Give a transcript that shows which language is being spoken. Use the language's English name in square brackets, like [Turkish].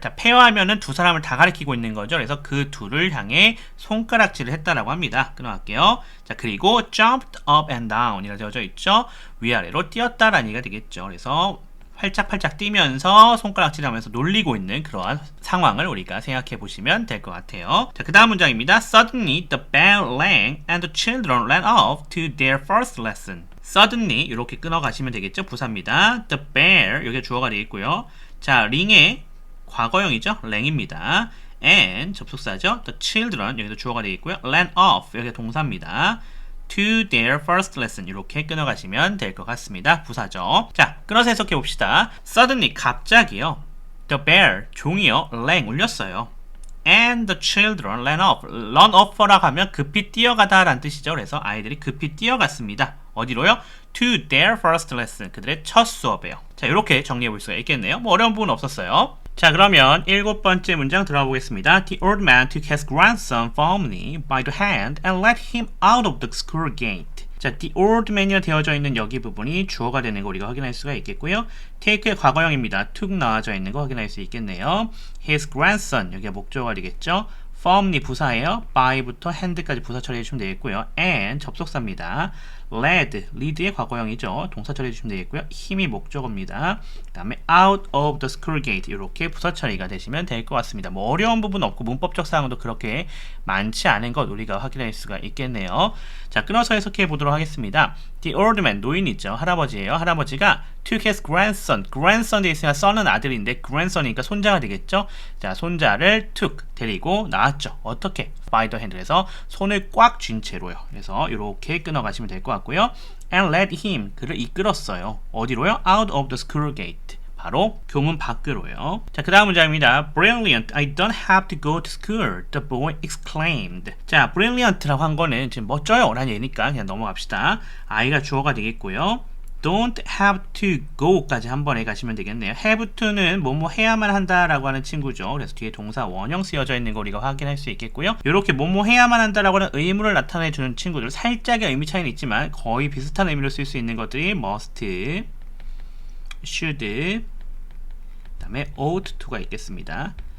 [Korean] 자, pair 하면은 두 사람을 다 가리키고 있는 거죠. 그래서 그 둘을 향해 손가락질을 했다라고 합니다. 끊어갈게요. 자, 그리고 [English] jumped up and down [Korean] 이라고 되어져 있죠. 위아래로 뛰었다라는 얘기가 되겠죠. 그래서 활짝활짝 뛰면서 손가락질하면서 놀리고 있는 그러한 상황을 우리가 생각해 보시면 될 것 같아요. 자, 그 다음 문장입니다. [English] Suddenly the bell rang and the children ran off to their first lesson. [Korean] Suddenly 이렇게 끊어가시면 되겠죠. 부사입니다. The bell 여기가 주어가 되겠고요. 자, ring의 과거형이죠. ring입니다. and 접속사죠. The children 여기도 주어가 되겠고요. ran off 여기가 동사입니다. [English] to their first lesson [Korean] 이렇게 끊어가시면 될 것 같습니다. 부사죠. 자, 끊어서 해석해 봅시다. Suddenly 갑자기요. The bell 종이요. rang 울렸어요. [English] and the children ran off. [Korean] run off라고 하면 급히 뛰어가다 라는 뜻이죠. 그래서 아이들이 급히 뛰어갔습니다. 어디로요? [English] to their first lesson. [Korean] 그들의 첫 수업에요. 자, 이렇게 정리해 볼 수가 있겠네요. 뭐 어려운 부분 없었어요. 자, 그러면 7번째 문장 들어가 보겠습니다. [English] The old man took his grandson firmly by the hand and led him out of the school gate. [Korean] 자, the old man이 되어져 있는 여기 부분이 주어가 되는 거 우리가 확인할 수가 있겠고요. take의 과거형입니다. took 나와져 있는 거 확인할 수 있겠네요. his grandson, 여기가 목적어가 되겠죠. firmly 부사예요. by부터 hand까지 부사 처리해 주시면 되겠고요. and 접속사입니다. lead의 과거형이죠. 동사 처리해 주시면 되겠고요. 힘이 목적어입니다. 그 다음에 [English] out of the school gate [Korean] 이렇게 부사 처리가 되시면 될 것 같습니다. 뭐 어려운 부분 없고 문법적 사항도 그렇게 많지 않은 것 우리가 확인할 수가 있겠네요. 자, 끊어서 해석해 보도록 하겠습니다. The old man, 노인이죠. 할아버지예요. 할아버지가 [English] took his grandson, [Korean] grandson 돼 있으니까 son은 아들인데 grandson이니까 손자가 되겠죠. 자, 손자를 took, 데리고 나왔죠. 어떻게? [English] by the hand [Korean] 에서 손을 꽉 쥔 채로요. 그래서 이렇게 끊어가시면 될 것 같고요. [English] and led him, [Korean] 그를 이끌었어요. 어디로요? [English] out of the school gate. [Korean] 바로 교문 밖으로요. 자, 그 다음 문장입니다. [English] Brilliant, I don't have to go to school, the boy exclaimed. [Korean] 자, brilliant라고 한 거는 지금 멋져요 라는 얘기니까 그냥 넘어갑시다. I가 주어가 되겠고요. [English] don't have to go [Korean] 까지 한 번에 가시면 되겠네요. have to는 뭐뭐 해야만 한다라고 하는 친구죠. 그래서 뒤에 동사 원형 쓰여져 있는 거 우리가 확인할 수 있겠고요. 이렇게 뭐뭐 해야만 한다라고 하는 의무를 나타내주는 친구들 살짝의 의미 차이는 있지만 거의 비슷한 의미로 쓸 수 있는 것들이 must, should, 그 다음에 ought to가 있겠습니다.